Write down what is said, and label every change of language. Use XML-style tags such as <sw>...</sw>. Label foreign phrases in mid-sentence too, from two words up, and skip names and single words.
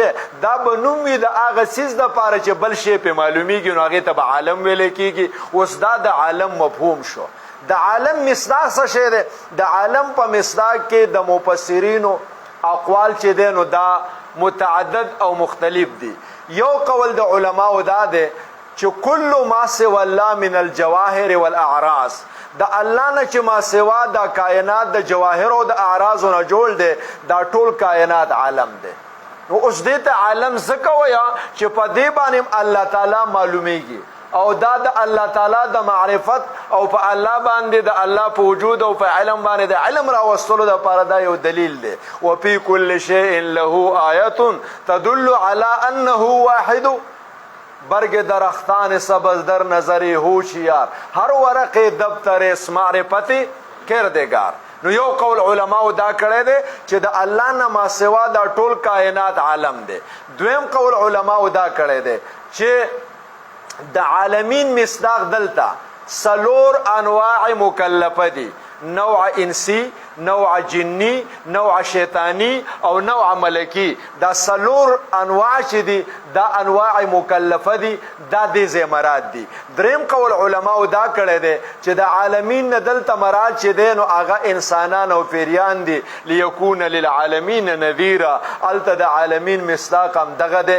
<ps>دا به نوم وي د هغه څیز دپاره چې بل شی پې معلومیږي، نو هغې ته به عالم ویلی کېږي. اوس دا د عالم مفهوم شو. د عالم مصداق څه شی دی؟ د عالم په مصداق کې د مفسرینو اقوال چې دی نو دا متعدد او مختلف دي. یو قول د علماو دا دی چې</ps> <ar>کل ما سوى الله من الجواهر والاعراض،</ar> <ps>د الله نه چې ما سوا دا کائنات د جواهر او د اعراضو نه جوړ دی، دا ټول کائنات عالم دی. نو اوس دې ته عالم ځکه وایه چې په دې باندې الله تعالی معلومیږي او دا د الله تعالی د معرفت او په الله باندې د الله په وجود او په علم باندې د علم راوستلو دپاره دا یو دلیل دی.</ps> <ar>وفي كل شيء له آیة تدل على انه واحد،</ar> <fa>برگ درختان سبز در نظر هوشیار، هر ورق دفتر اس معرفت کردگار.</fa> <ps>نو یو قول علماء دا کړی دی چې د الله نه ما سوا دا ټول کائنات عالم دی. دویم قول علماء دا کړی دی چې د عالمین مصداق دلته 4 انواع مکلفه دي، نوع انسی، نوع جنی، نوع شیطانی او نوع ملکی. دا 4 انواع چې دي دا انواع مکلفه دي، دا دې ځای مراد دي. دریم قول علماء دا کړی دی چې د عالمین نه دلته مراد چې دی نو هغه انسانان او پیریان دي.</ps> <ar>لیکون للعالمین نذیرا،</ar> <ps>هلته د عالمین مصداق هم دغه دی.</ps>